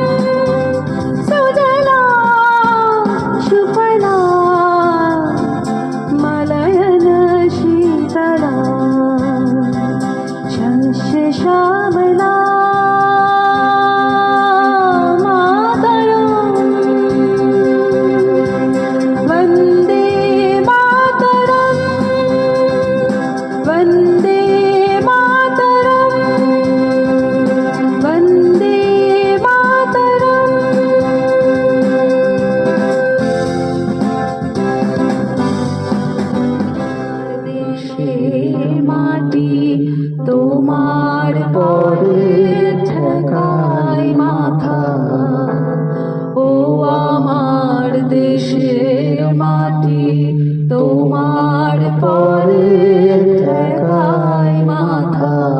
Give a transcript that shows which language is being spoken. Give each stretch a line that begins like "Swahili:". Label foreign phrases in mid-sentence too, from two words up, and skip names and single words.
Sanskrit: सुजला सुफला मलयन शीतला शस्य श्यामला मातरम। वंदे मातरम वंदे मातरम वंदे मातरम।
Bangla: দেশের মাটি তোমার পরে ঠেকায় মাথা ও আমার দেশের মাটি তোমার পরে ঠেকায় মাথা।